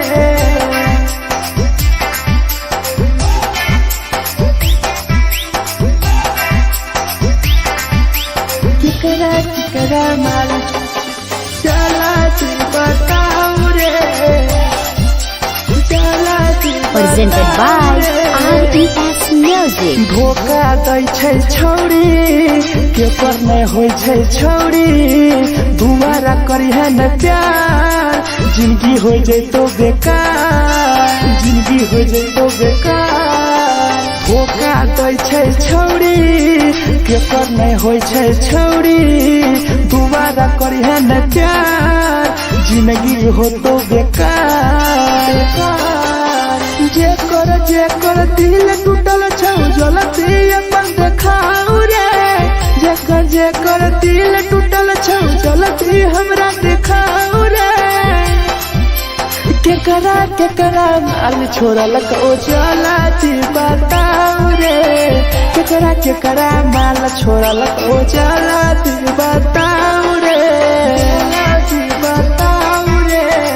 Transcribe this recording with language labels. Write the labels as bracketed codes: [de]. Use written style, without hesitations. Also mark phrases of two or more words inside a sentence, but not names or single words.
[mai] केकरा माल जला दी बताओ रे जला दी [en] Presented by RES Music. [mai] धोखा दै छै छौड़ी के पर नहीं होइ छै छौड़ी दुबारा करिहे न प्यार जिंदगी हो जैतो बेकार जिंदगी हो जैतो बेकार धोखा दै छै छौड़ी के पर नहीं होइ छै छौड़ी दुबारा करिहे न प्यार जिंदगी हो तो बेकार जेकर दिल टूटल छौ जलती अपन देखाऊ रे जेकर दिल टूटल छौ जलती हमरा देखाऊ रे केकरा माल छोड़ल को जलती बताऊ रे केकरा माल छोड़ल को जलती बताऊ रे जलती बताऊ रे